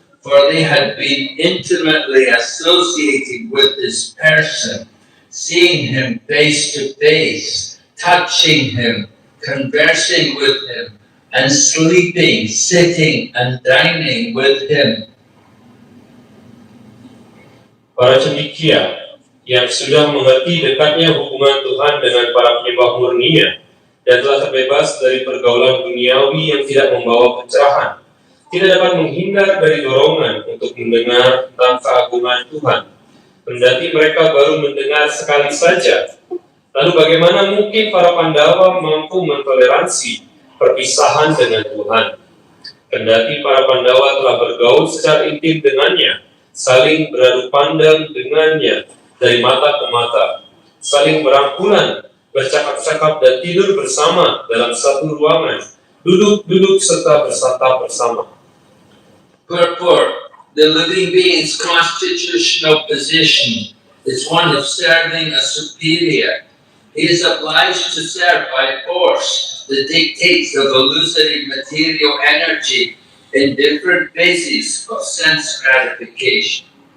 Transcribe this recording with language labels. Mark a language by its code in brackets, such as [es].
[en] For they had been intimately associated with this person, seeing him face to face, touching him, conversing with him, and sleeping, sitting, and dining with him. [id] Para cendekia yang sudah mengerti dekatnya hubungan Tuhan dengan para penyembah murninya dan telah terbebas dari pergaulan duniawi yang tidak membawa pencerahan, tidak dapat menghindar dari dorongan untuk mendengar tentang keagungan Tuhan. Kendati mereka baru mendengar sekali saja. Lalu bagaimana mungkin para Pandawa mampu mentoleransi perpisahan dengan Tuhan? Kendati para Pandawa telah bergaul secara intim dengannya, saling beradu pandang dengannya dari mata ke mata, saling berangkulan, bercakap-cakap dan tidur bersama dalam satu ruangan, duduk-duduk serta bersantap bersama. [en] Purport. The living being's constitutional position is one of serving a superior. He is obliged to serve by force the dictates of illusory material energy in different phases of sense gratification.